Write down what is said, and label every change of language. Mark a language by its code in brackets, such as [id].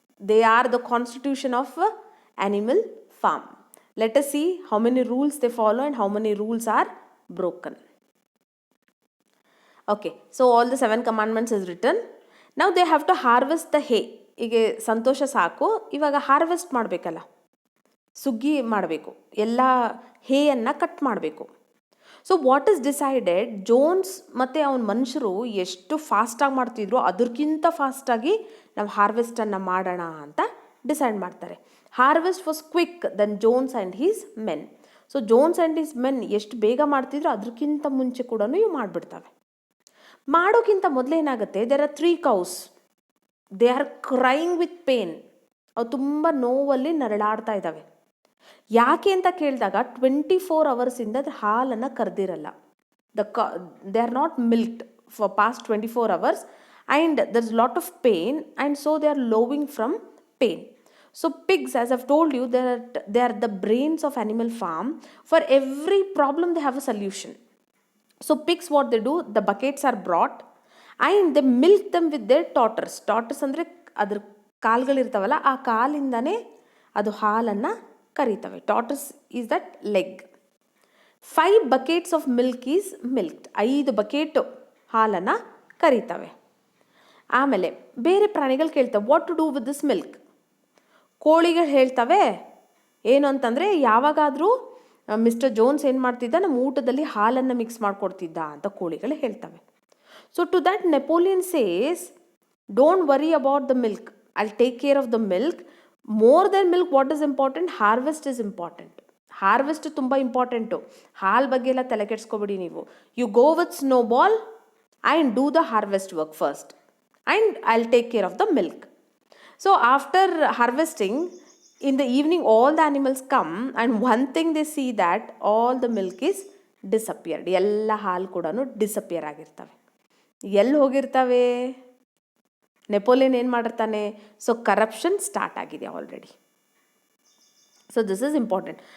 [en] They are the constitution of animal farm. Let us see how many rules they follow and how many rules are broken. Okay, so all the 7 commandments is written. Now they have to harvest the hay. [kn] ಈಗ ಸಂತೋಷ ಸಾಕು, ಇವಾಗ harvest ಮಾಡಬೇಕಲ್ಲ, ಸುಗ್ಗಿ ಮಾಡಬೇಕು, ಎಲ್ಲ ಹೇಯನ್ನು cut ಮಾಡಬೇಕು. [en] so what is decided, [kn] Jones ಮತ್ತು ಅವನ ಮನುಷ್ಯರು ಎಷ್ಟು ಫಾಸ್ಟಾಗಿ ಮಾಡ್ತಿದ್ರು ಅದಕ್ಕಿಂತ ಫಾಸ್ಟಾಗಿ ನಾವು ಹಾರ್ವೆಸ್ಟನ್ನು ಮಾಡೋಣ ಅಂತ ಡಿಸೈಡ್ ಮಾಡ್ತಾರೆ. [en] Harvest was quick than Jones and his men. So Jones and his men [kn] ಎಷ್ಟು ಬೇಗ ಮಾಡ್ತಿದ್ರು ಅದಕ್ಕಿಂತ ಮುಂಚೆ ಕೂಡ ಇವು ಮಾಡಿಬಿಡ್ತವೆ. ಮಾಡೋಕ್ಕಿಂತ ಮೊದಲೇನಾಗುತ್ತೆ, [en] There are 3 cows. They are crying with pain. [kn] ಅವು ತುಂಬ ನೋವಲ್ಲಿ ನರಳಾಡ್ತಾ ಇದ್ದಾವೆ. ಯಾಕೆ ಅಂತ ಕೇಳಿದಾಗ 24 hours ಅದ್ರ ಹಾಲನ್ನು ಕರೆದಿರಲ್ಲ. [en] They are not milked for past 24 hours and there is lot of pain and so they are lowing from pain. So pigs, as I've told you, they are the brains of animal farm. For every problem they have a solution. So pigs, what they do, the buckets are brought and they milk them with their totters. [kn] Totters ಅಂದರೆ ಅದ್ರ ಕಾಲ್ಗಳಿರ್ತಾವಲ್ಲ, ಆ ಕಾಲಿಂದನೇ ಅದು ಹಾಲನ್ನು ಕರೀತವೆ. [en] Trotters is that leg. 5 buckets of milk is milked. [kn] 5 bucket ಹಾಲನ್ನು ಕರೀತವೆ. ಆಮೇಲೆ ಬೇರೆ ಪ್ರಾಣಿಗಳು ಕೇಳ್ತವೆ, [en] What to do with this milk. [kn] ಕೋಳಿಗಳು ಹೇಳ್ತವೆ ಏನು ಅಂತಂದರೆ, ಯಾವಾಗಾದರೂ ಮಿಸ್ಟರ್ ಜೋನ್ಸ್ ಏನು ಮಾಡ್ತಿದ್ದ, ನಮ್ಮ ಊಟದಲ್ಲಿ ಹಾಲನ್ನು ಮಿಕ್ಸ್ ಮಾಡಿಕೊಡ್ತಿದ್ದ ಅಂತ ಕೋಳಿಗಳು ಹೇಳ್ತವೆ. [en] So to that Napoleon says, don't worry about the milk, I take care of the milk. More than milk, what is important, harvest is important. Harvest ತುಂಬ important. [kn] ಹಾಲು ಬಗ್ಗೆ ಎಲ್ಲ ತಲೆ ಕೆಡಿಸ್ಕೊಬೇಡಿ ನೀವು. [en] You go with Snowball and do the harvest work first and I will take care of the milk. So after harvesting, in the evening all the animals come and one thing they see that all the milk is [kn] disappeared. ಎಲ್ಲ ಹಾಲು ಕೂಡ disappear ಆಗಿರ್ತವೆ. ಎಲ್ಲಿ ಹೋಗಿರ್ತವೆ? Napoleon ಏನು ಮಾಡಿರ್ತಾನೆ? So corruption start ಆಗಿದೆ already. [en] So this is important.